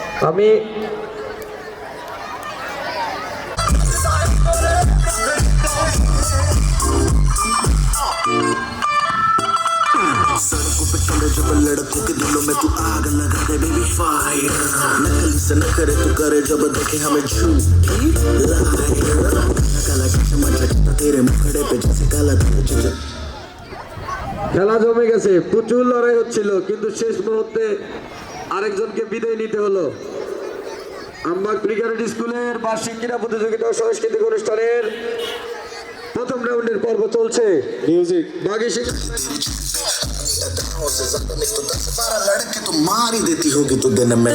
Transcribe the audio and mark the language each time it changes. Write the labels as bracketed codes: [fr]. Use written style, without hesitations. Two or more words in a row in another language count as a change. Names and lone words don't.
[bn] আমি [hi] सड़कों पे चले जब लड़कों के दिलों में तू आग लगा दे [en] baby fire [hi] नकली से न करे तू करे जब देखे हमें झूठी लायर काला चश्मा झटता तेरे मुखड़े पे जैसे काला धुआं [bn] খেলা জমে গেছে, প্রচুর লড়াই হচ্ছিল, কিন্তু শেষ মুহূর্তে আরেকজনকে বিদায় নিতে হলো। আমবাগ প্রিকারেট স্কুলের বার্ষিক ক্রীড়া প্রতিযোগিতা ও সাংস্কৃতিক অনুষ্ঠানের প্রথম রাউন্ডের পর্ব চলছে। মিউজিক বাগী শিক্ষা [hi] अदाओं से ज्यादा नहीं तो 10-12 लड़के तो मार ही देती होगी तू दिन में